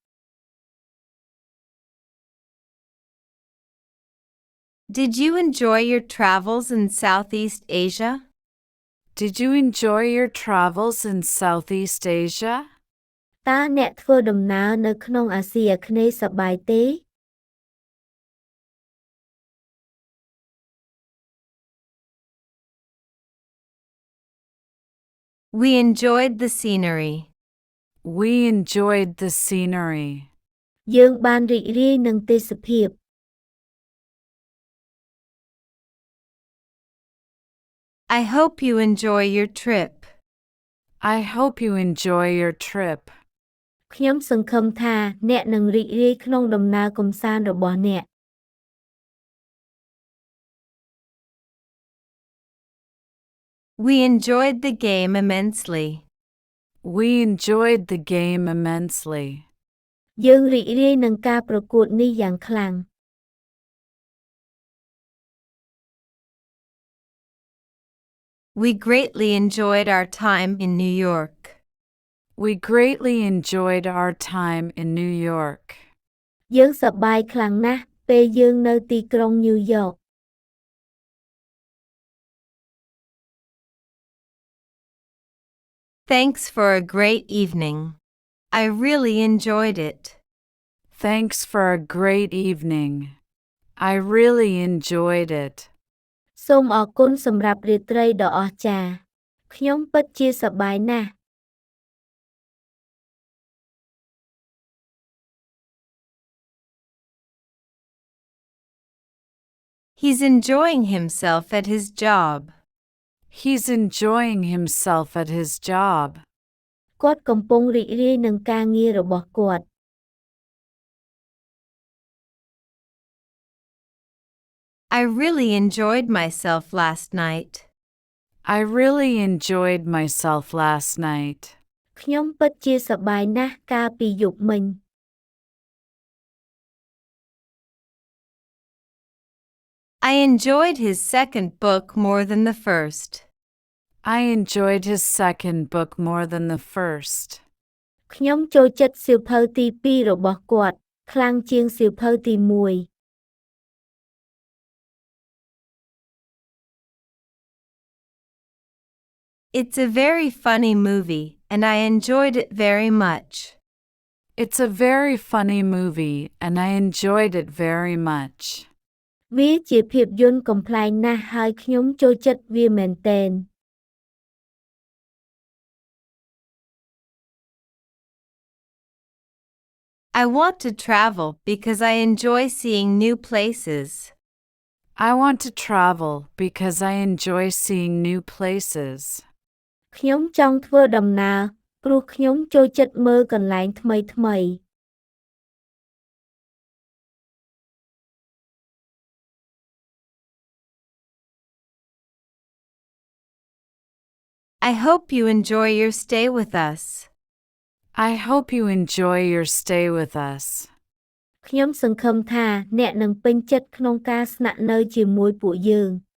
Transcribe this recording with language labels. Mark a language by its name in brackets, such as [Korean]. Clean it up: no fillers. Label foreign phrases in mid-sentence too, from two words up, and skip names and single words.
[English] Did you enjoy your travels in Southeast Asia? Did you enjoy your travels in Southeast Asia? [Khmer] តើអ្នកធ្វើដំណើរនៅក្នុងអាស៊ីអាគ្នេយ៍សប្បាយទេ [English] We enjoyed the scenery. We enjoyed the scenery. [Khmer] យើងបានរីករាយនឹងទេសភាព [English] I hope you enjoy your trip. I hope you enjoy your trip. [Khmer] ខ្ញុំសង្ឃឹមថាអ្នកនឹងរីករាយក្នុងដំណើរកម្សាន្តរបស់អ្នក [English] We enjoyed the game immensely. We enjoyed the game immensely. [Khmer] យើងរីករាយនឹងការប្រកួតនេះយ៉ាងខ្លាំង [English] We greatly enjoyed our time in New York. We greatly enjoyed our time in New York. [Khmer] យើងសប្បាយខ្លាំងណាស់ពេលយើងនៅទីក្រុងញូវយ៉ក [English] Thanks for a great evening. I really enjoyed it. Thanks for a great evening. I really enjoyed it. [Khmer] សូមអរគុណសម្រាប់រាត្រីដ៏អស្ចារ្យខ្ញុំពិតជាសប្បាយណាស់ [English] He's enjoying himself at his job. He's enjoying himself at his job. [Khmer] គាត់កំពុងរីករាយនឹងការងាររបស់គាត់ [English] I really enjoyed myself last night. I really enjoyed myself last night. [Khmer] ខ្ញុំពិតជាសប្បាយណាស់កាលពីយប់មិញ [English] I enjoyed his second book more than the first. I enjoyed his second book more than the first. [Khmer] ខ្ញុំចូលចិត្តសៀវភៅទី2របស់គាត់ខ្លាំងជាងសៀវភៅទី1 [English] It's a very funny movie, and I enjoyed it very much. It's a very funny movie, and I enjoyed it very much. [Khmer] វាជាភាពយន្តកំប្លែងណាស់ហើយខ្ញុំចូលចិត្តវាមែនទែន [English] I want to travel because I enjoy seeing new places. I want to travel because I enjoy seeing new places. [Khmer] ខ្ញុំចង់ធ្វើដំណើរព្រោះខ្ញុំចូលចិត្តមើលកន្លែងថ្មីៗ [English] I hope you enjoy your stay with us. I hope you enjoy your stay with us. [Khmer] ខ្ញុំសង្ឃឹមថាអ្នកនឹងពេញចិត្តក្នុងការស្នាក់នៅជាមួយពួកយើង